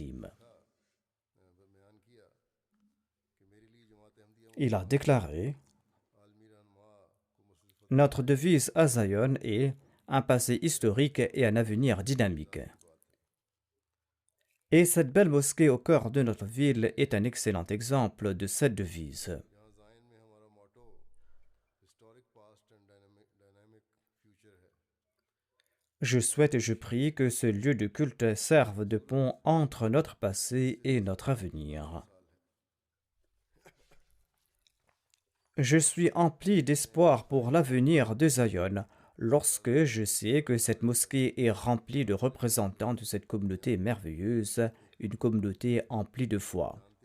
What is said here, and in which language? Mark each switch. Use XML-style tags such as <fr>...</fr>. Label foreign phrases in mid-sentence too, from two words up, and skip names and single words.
<fr>» Il a déclaré « Notre devise à Zion est un passé historique et un avenir dynamique. » Et cette belle mosquée au cœur de notre ville est un excellent exemple de cette devise.</fr> <ur>یہاں زائن میں ہمارا موٹو</ur> <en>historic past and dynamic future</en> <ur>ہے.</ur> <fr>Je souhaite et je prie que ce lieu de culte serve de pont entre notre passé et notre avenir. Je suis empli d'espoir pour l'avenir de Zion lorsque je sais que cette mosquée est remplie de représentants de cette communauté merveilleuse, une communauté emplie de foi.</fr>